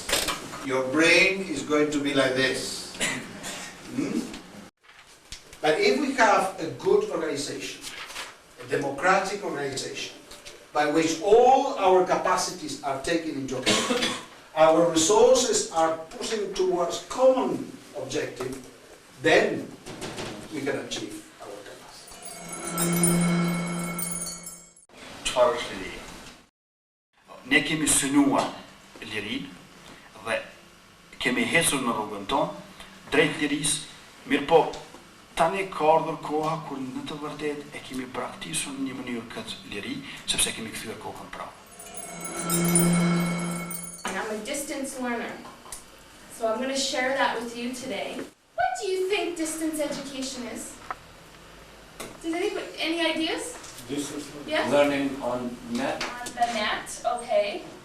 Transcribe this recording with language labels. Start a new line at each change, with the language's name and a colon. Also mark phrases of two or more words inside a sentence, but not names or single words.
English: Your brain is going to be like this. But if we have a good organization, a democratic organization, by which all our capacities are taken into account, our resources are pushing towards common objective, then we can achieve our capacity.
Albanian: Çfarë është liria? Ne kemi synuar lirinë dhe kemi hecur në rrugën tonë drejt lirisë, mirë po tani ka ardhur koha kur në të vërtetë e kemi praktikisur në një mënyrë këtë liri, sepse kemi kthyer kokën prapë.
English: I'm a distance learner, so I'm going to share that with you today. What do you think distance education is? Does anybody, any ideas? Distance Yes? learning on net. On the net, okay.